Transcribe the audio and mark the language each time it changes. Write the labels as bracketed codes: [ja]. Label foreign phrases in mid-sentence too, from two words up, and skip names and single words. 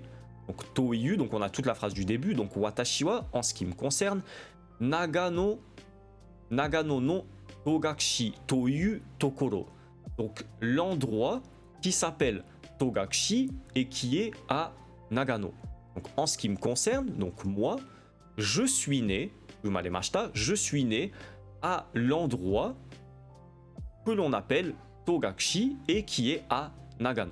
[fr] Donc, toiu, donc on a toute la phrase du début. Donc, [ja] 私は, [fr] en ce qui me concerne. [ja] 長野の戸隠というところ. [fr] Donc, l'endroit qui s'appelle Togakushi et qui est à Nagano. Donc en ce qui me concerne, donc moi, je suis né, umaremashita, je suis né à l'endroit que l'on appelle Togakushi et qui est à Nagano.